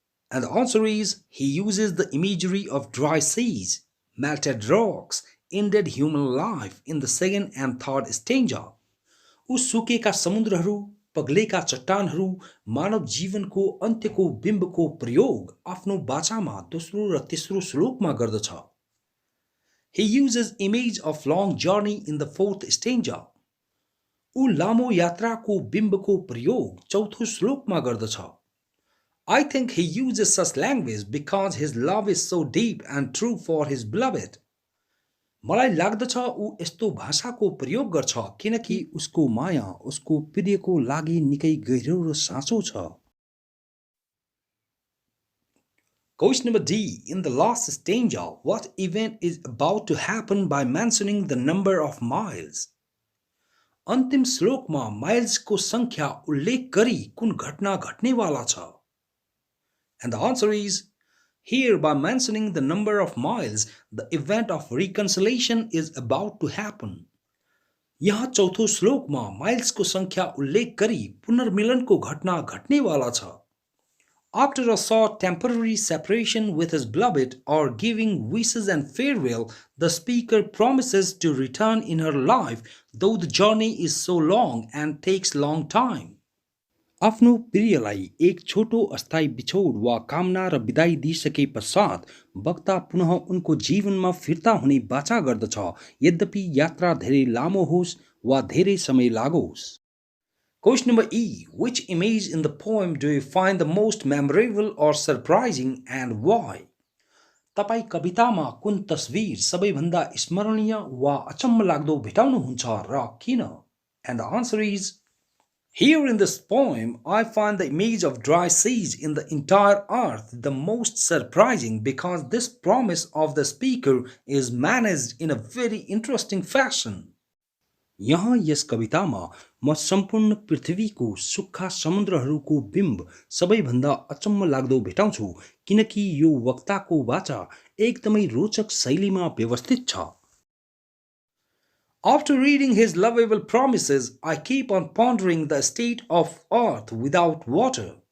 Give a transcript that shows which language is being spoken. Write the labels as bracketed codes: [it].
[en] And the answer is, he uses the imagery of dry seas, melted rocks, ended human life in the second and third stanza. [ne] ऊ सुकेका समुद्रहरू, पग्लेका चट्टानहरू, मानव जीवनको अन्त्यको बिम्बको प्रयोग आफ्नो बाचामा दोस्रो र तेस्रो श्लोकमा गर्दछ। [en] He uses image of long journey in the fourth stanza. [ne] ऊ लामो यात्राको बिम्बको प्रयोग चौथो श्लोकमा गर्दछ। [en] I think he uses such language because his love is so deep and true for his beloved. [ne] मलाई लाग्दछ ऊ यस्तो भाषाको प्रयोग गर्छ किनकि उसको माया उसको प्रियको लागि निकै गहिरो र साँचो छ। [en] Question number D. In the last stanza, what event is about to happen by mentioning the number of miles? [ne] अन्तिम श्लोकमा माइल्सको संख्या उल्लेख गरी कुन घटना घट्नेवाला छ? [en] And the answer is, here by mentioning the number of miles, the event of reconciliation is about to happen. [ne] यहाँ चौथो श्लोकमा माइल्सको संख्या उल्लेख गरी पुनर्मिलनको घटना घट्नेवाला छ। [en] After a short temporary separation with his beloved or giving wishes and farewell, the speaker promises to return in her life, though the journey is so long and takes long time. [ne] आफ्नो प्रियलाई एक छोटो अस्थायी बिछोड वा कामना र विदाई दिइसके पश्चात वक्ता पुनः उनको जीवनमा फिर्ता हुने बाचा गर्दछ, यद्यपि यात्रा धेरै लामो होस् वा धेरै समय लागोस्। [en] Question number E. Which image in the poem do you find the most memorable or surprising and why? [ne] तपाई कवितामा कुन तस्बिर सबैभन्दा स्मरणीय वा अचम्म लाग्दो भेटाउनुहुन्छ र किन? [en] And the answer is, here in this poem, I find the image of dry seas in the entire earth the most surprising because this promise of the speaker is managed in a very interesting fashion. [ne] यहाँ यस कवितामा म सम्पूर्ण पृथ्वीको सुक्खा समुद्रहरूको बिम्ब सबैभन्दा अचम्म लाग्दो भेटाउँछु किनकि यो वक्ताको वाचा एकदमै रोचक शैलीमा व्यवस्थित छ। [en] After reading his lovable promises, I keep on pondering the state of earth without water.